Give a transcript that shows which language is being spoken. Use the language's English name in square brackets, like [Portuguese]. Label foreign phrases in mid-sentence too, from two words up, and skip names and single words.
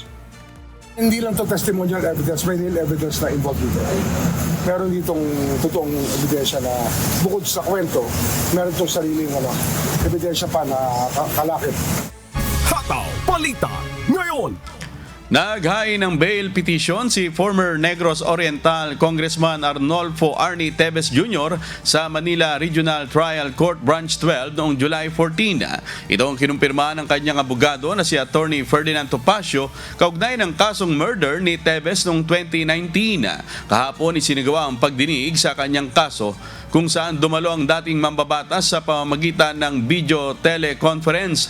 [Filipino] Hindi lang ito [English] testimonial evidence, [Filipino] may [English] real evidence [Filipino] na involved dito. Meron ditong totoong ebidensya na bukod sa kwento, meron itong sariling ebidensya pa na kalakip. Hataw Balita ngayon. Naghain ng [English] bail petition [Filipino] si former Negros Oriental Congressman Arnolfo Arnie Tevez Jr. sa Manila Regional Trial Court Branch 12 noong July 14. Ito ang kinumpirma ng kanyang abogado na si Attorney Ferdinand Topacio kaugnay ng kasong murder ni Tevez noong 2019. Kahapon isinagawa ang pagdinig sa kanyang kaso kung saan dumalo ang dating mambabatas sa pamamagitan ng [English] video teleconference.